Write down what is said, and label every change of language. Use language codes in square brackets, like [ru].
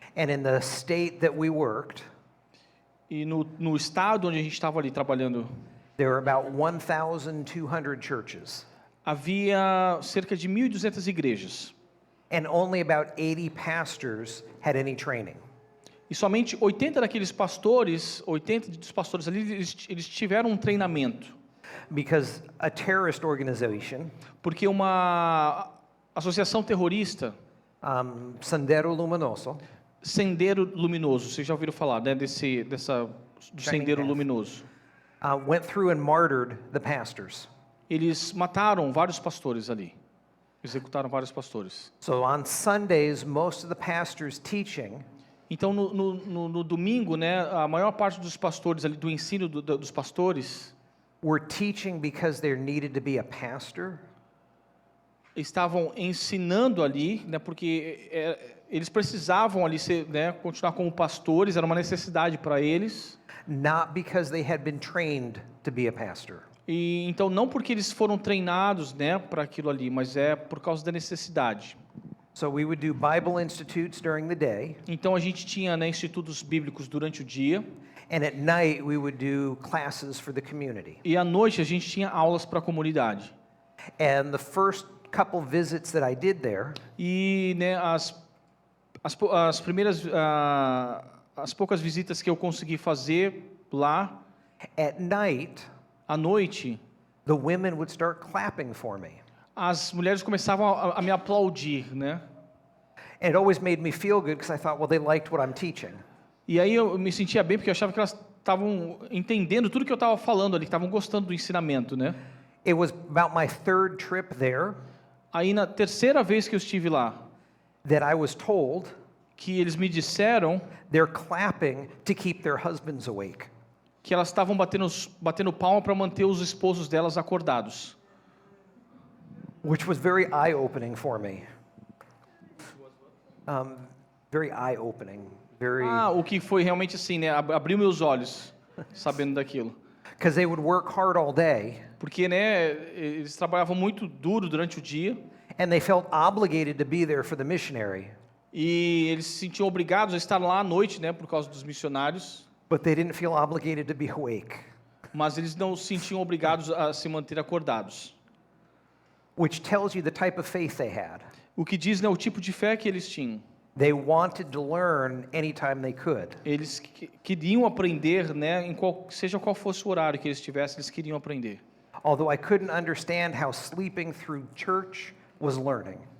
[en] And in the state that we worked, [pt] E no estado onde a gente estava ali trabalhando, [en] there were about 1,200 churches. [pt] havia cerca de 1.200 igrejas. [en] And only about 80 pastors had any training. [pt] E somente 80 dos pastores ali, eles tiveram um treinamento. [en] Because a terrorist organization, [pt] Porque uma associação terrorista, [es] Sendero Luminoso, [pt] Sendero Luminoso, vocês já ouviram falar, né, do Sendero [en] Path. [pt] Luminoso. [en] went through and martyred the pastors. [pt] Eles mataram vários pastores ali, executaram vários pastores. [en] So on Sundays, most of the pastors' teaching [pt] Então, no domingo, né, a maior parte dos pastores ali, do ensino dos pastores, [en] were teaching because there needed to be a pastor, [pt] estavam ensinando ali, né, porque eles precisavam ali né, continuar como pastores, era uma necessidade para eles. [en] not because they had been trained to be a pastor. [pt] E então não porque eles foram treinados, né, para aquilo ali, mas é por causa da necessidade. [en] So we would do Bible institutes during the day, [pt] Então a gente tinha, né, institutos bíblicos durante o dia, [en] and at night we would do classes for the community. [pt] e à noite a gente tinha aulas para a comunidade. [en] And the first couple visits that I did there, [pt] E, né, as primeiras as poucas visitas que eu consegui fazer lá [en] at night, [pt] à noite, [en] the women would start clapping for me. [pt] as mulheres começavam a me aplaudir, né? [en] And it always made me feel good because I thought, well, they liked what I'm teaching. [pt] E aí eu me sentia bem porque eu achava que elas estavam entendendo tudo que eu estava falando ali, que estavam gostando do ensinamento, né? [en] It was about my third trip there [pt] Aí na terceira vez que eu estive lá, [en] that I was told [pt] que eles me disseram [en] they're clapping to keep their husbands awake. [pt] que elas estavam batendo palma para manter os esposos delas acordados. [en] Which was very eye-opening for me. Very eye-opening. Very, [pt] O que foi realmente assim, né? Abriu meus olhos, sabendo daquilo. [en] because they would work hard all day, [pt] Porque, né, eles trabalhavam muito duro durante o dia [en] and they felt obligated to be there for the missionary, [pt] e eles se sentiam obrigados a estar lá à noite, né, por causa dos missionários, [en] but they didn't feel obligated to be awake, [pt] mas eles não se sentiam obrigados a se manter acordados. [en] which tells you the type of faith they had. [pt] O que diz, né, o tipo de fé que eles tinham. [en] They wanted to learn anytime they could. [pt] Eles queriam aprender, né, seja qual fosse o horário que eles tivessem, eles queriam aprender. [en] Although I couldn't understand how sleeping through church was learning.